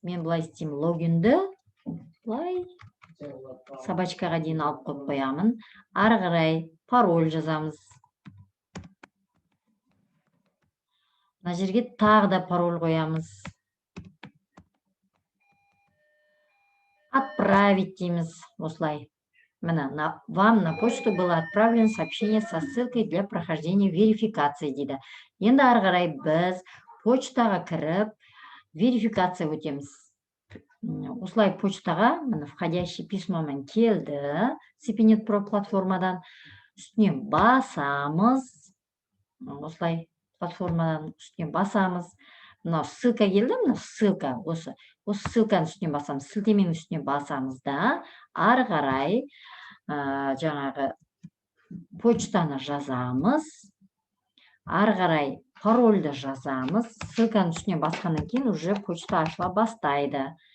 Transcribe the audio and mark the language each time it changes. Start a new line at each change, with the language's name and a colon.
Kazakh: Мен былай істеймін, логинді былай собачкаға дейін алып қойып қоямын. Ары қарай пароль жазамыз. Мына жерге тағы да пароль қоямыз.
Russian: Отправить
Kazakh: дейміз, осылай.
Russian: Вам на почту было отправлено сообщение со ссылкой для прохождения верификации
Kazakh: дейді. Енді ары қарай біз почтаға кіріп, верификация өтеміз. Осылай почтаға, входящий письмомен келді, CPNet Pro платформадан үстіне басамыз. Осылай платформадан үстіне басамыз. Мынау ссылка келді, мынау ссылка, осы ссылканың үстіне басамыз, сілтеменің үстіне басамыз да, ары қарай жаңағы почтаны жазамыз, ары қарай парольді жазамыз, ссылканың үстіне басқаннан кейін уже почта ашыла бастайды.